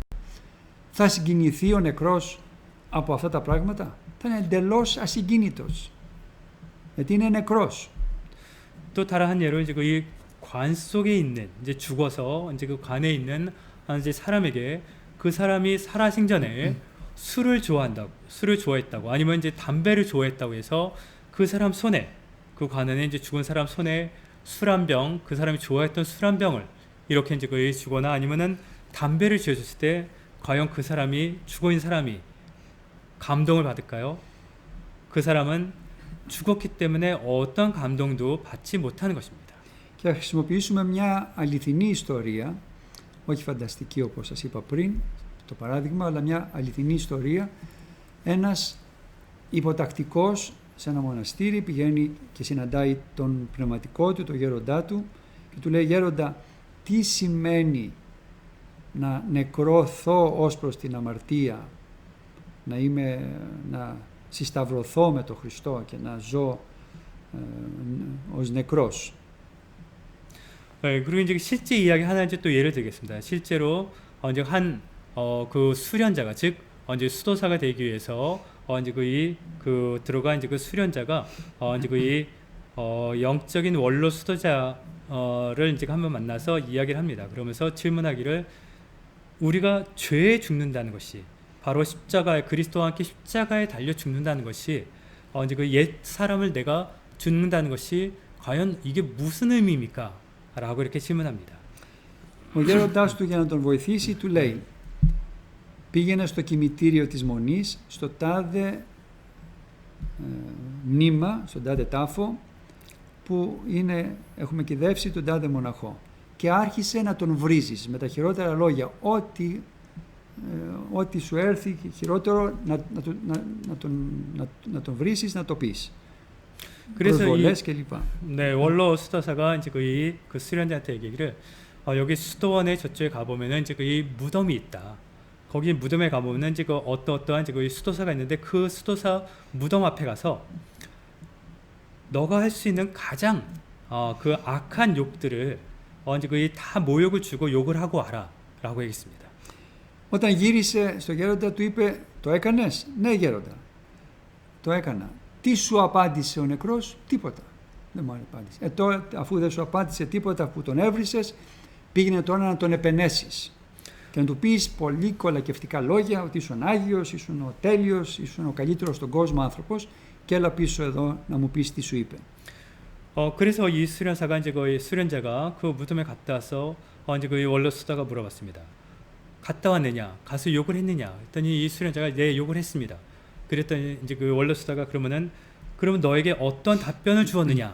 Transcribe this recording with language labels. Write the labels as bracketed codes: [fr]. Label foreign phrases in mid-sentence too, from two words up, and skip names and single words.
[el] Θα συγκινηθεί ο νεκρός από αυτά τα πράγματα? Θα είναι εντελώς ασυγκίνητος. γιατί είναι νεκρός. [ko] 또 다른 한 예로 이제 이 관 속에 있는 이제 죽어서 이제 그 관에 있는 이제 사람에게 그 사람이 살아생전에 술을 좋아했다고 아니면 이제 담배를 좋아했다고 해서 그 사람 손에 그 관 안에 이제 죽은 사람 손에 술 한 병, 그 사람이 좋아했던 술 한 병을 이렇게 이제 그 주거나 아니면은 담배를 쥐어줬을 때 과연 그 사람이 죽어 있는 사람이 감동을 받을까요? 그 사람은 죽었기 때문에 어떤 감동도 받지 못하는 것입니다. [el] Και θα χρησιμοποιήσουμε μια αληθινή ιστορία, όχι φανταστική όπως σας είπα πριν, το παράδειγμα, αλλά μια αληθινή ιστορία. Ένας υποτακτικός σε ένα μοναστήρι πηγαίνει και συναντάει τον πνευματικό του, τον γέροντά του και του λέει: «Γέροντα, τι σημαίνει να νεκρωθώ ως προς την αμαρτία, να συσταυρωθώ με τον Χριστό και να ζω ως νεκρός?» [ko] 그리고 이제 실제 이야기 하나 이제 또 예를 들겠습니다. 실제로 이제 그 수련자가 즉 이제 수도사가 되기 위해서 이제 그 들어가 이제 그 수련자가 이제 영적인 원로 수도자를 이제 한번 만나서 이야기를 합니다. 그러면서 질문하기를 우리가 죄에 죽는다는 것이 바로 십자가에 그리스도와 함께 십자가에 달려 죽는다는 것이 이제 그 옛 사람을 내가 죽는다는 것이 과연 이게 무슨 의미입니까? 라고 이렇게 질문합니다. [el] Ο γέροντάς του για να τον βοηθήσει του λέει: πήγαινε στο κημητήριο της Μονής, στο τάδε μνήμα, στον τάδε τάφο, που έχουμε κυδεύσει τον τάδε μοναχό. Και άρχισε να τον βρίζεις με τα χειρότερα λόγια, ό,τι σου έρθει χειρότερο να τον βρήσεις, να το πεις. προσβολές κλπ. [ko] 네, 원로 수도사가 이제 그 수련자한테 얘기를 여기 수도원의 저쪽에 가보면은 이제 이 무덤이 있다. 거기 무덤에 가보면은 이제 어떠한 이제 그 수도사가 있는데 그 수도사 무덤 앞에 가서 너가 할 수 있는 가장 그 악한 욕들을 이제 다 모욕을 주고 욕을 하고 와라라고 얘기했습니다. [el] Όταν γύρισε στο γέροντα του είπε, το έκανες? Ναι γέροντα, το έκανα. Τι σου απάντησε ο νεκρός? Τίποτα. Δεν μου απάντησε. Τώρα, αφού δεν σου απάντησε τίποτα που τον έβρισες, πήγαινε τώρα να τον επενέσεις και να του πεις πολύ κολακευτικά λόγια, ότι ήσουν Άγιος, ήσουν ο τέλειος, ήσουν ο καλύτερος στον κόσμο άνθρωπος, και έλα πίσω εδώ να μου πεις τι σου είπε. [ko] 그래서 이 수련사가 이제 그 수련자가 그 무덤에 갔다 와서 이제 그 원로 수다가 물어봤습니다. 갔다 왔느냐? 가서 욕을 했느냐? 했더니 이 수련자가 네, 욕을 했습니다. 그랬더니 이제 그 원로 수다가 그러면 너에게 어떤 답변을 주었느냐?